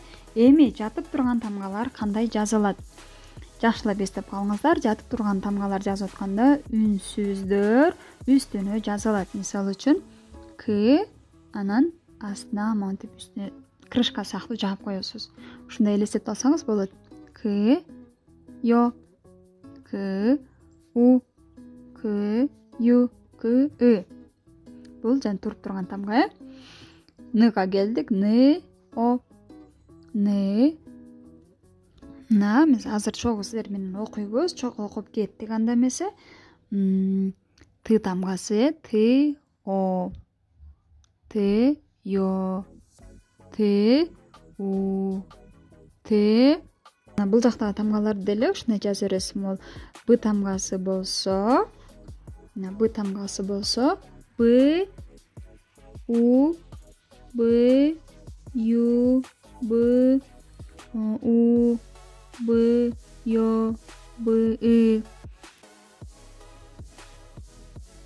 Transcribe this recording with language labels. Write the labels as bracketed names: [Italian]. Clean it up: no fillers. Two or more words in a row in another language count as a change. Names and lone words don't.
[Kyrgyz] Эми жатып турган тамгалар кандай жазылат? Жакшылап эстеп калыңыздар. Жатып турган тамгалар жазып атканда үнсүздөр үстүнө жазылат. Мисалы үчүн к, анан астына монтип үстүнө крышка сыяктуу жаап коесуз. Ушундай элестетип алсаңыз болот. К, ё, к, у, к, ю, к, ы. Бул жана туруп турган тамга. Ныга келдик. Ны, о, ны. Мына биз азыр чогуу сиздер менен окуйбуз. Чогуу окуп кеттик анда эмесе. Ты тамгасы. Ты, о, ты, ё, ты, у, ты. Бул жактагы тамгаларды деле ушундай жаза бересиз. Могул б тамгасы болсо, б тамгасы болсо, б, у, б, ю, б, у, б, ё, б, ы.